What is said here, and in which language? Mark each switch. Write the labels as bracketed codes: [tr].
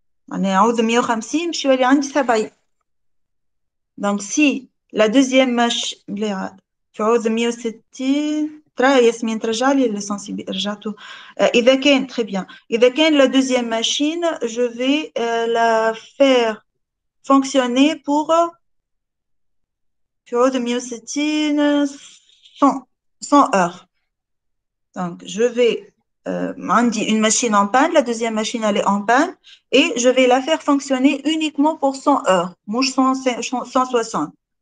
[fr] On est en haut de 150, je suis allé [ar] عندي [fr] 70. Donc si la deuxième machine [ar] في عوض 160 ترى ياسمين ترجع لي السنسيبيليتي رجعته. [fr] إذا كان très bien. إذا كان la deuxième machine, je vais la faire fonctionner pour [ar] في عوض [fr] 160 100 heures. Donc je vais [ar] عندي [fr] une machine en panne, la deuxième machine elle est en panne et je vais la faire fonctionner uniquement pour 100 heures, [ar] مش 160.